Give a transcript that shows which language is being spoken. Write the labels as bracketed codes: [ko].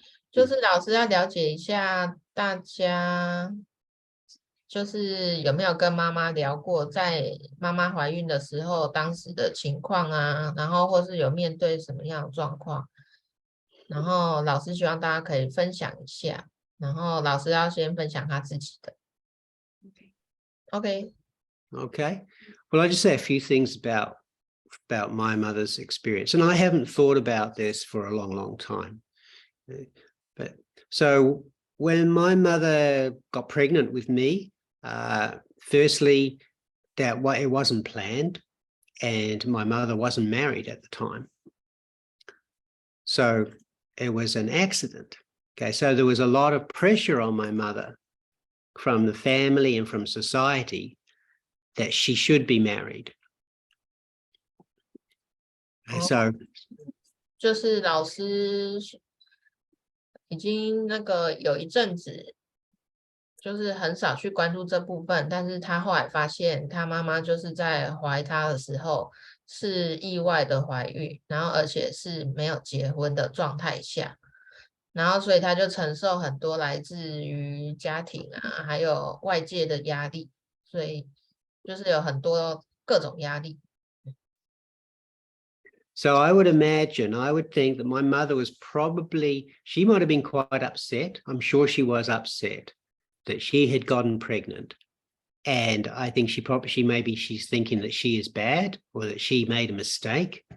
[zh] 就是老师要了解一下大家就是有没有跟妈妈聊过在妈妈怀孕的时候当时的情况啊，然后或是有面对什么样的状况，然后老师希望大家可以分享一下，然后老师要先分享他自己的。 Okay. [en] Well, I'll just say a few things about my mother's experience, and I haven't thought about this for a long time. But so when my mother got pregnant with me, firstly, it wasn't planned, and my mother wasn't married at the time. So it was an accident. Okay, so there was a lot of pressure on my mother from the family and from society that she should be married. So [zh] 就是老师已经有一阵子就是很少去关注这部分，但是他后来发现他妈妈就是在怀他的时候是意外的怀孕，然后而且是没有结婚的状态下，然后所以他就承受很多来自于家庭啊还有外界的压力，所以就是有很多各种压力。 [en] So I would think that my mother was she might have been quite upset. I'm sure she was upset that she had gotten pregnant. And I think she's thinking that she is bad or that she made a mistake.